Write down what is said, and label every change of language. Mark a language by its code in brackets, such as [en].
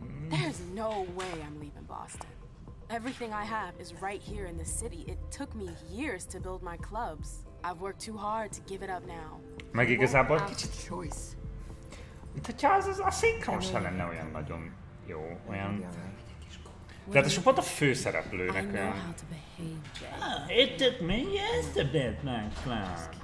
[en] There's no way I'm leaving Boston. Everything I have is right here in the city. It took me years to build my clubs. I've worked too hard to give it up now. [hu] Meg igazából kicsit... Mint hogyha az a szinkron sem lenne olyan nagyon jó, olyan... Tehát ez pont a főszereplőnek olyan... [en] It took me years to build my clubs.